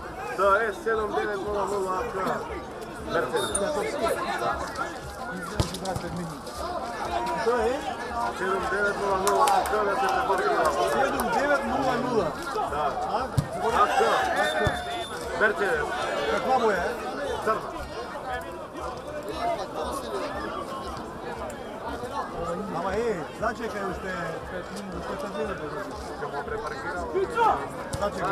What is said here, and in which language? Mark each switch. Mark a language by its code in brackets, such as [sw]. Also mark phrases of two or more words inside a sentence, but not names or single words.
[sr] To je 7900 AK Mercedes. To je 7900 AK da se prepotreba. 7900. Da. AK. Mercedes. Kakva boja je? Crna. [mk] Ама зачекај уште 5 минути. Ќе го препаркирам. Зачекај.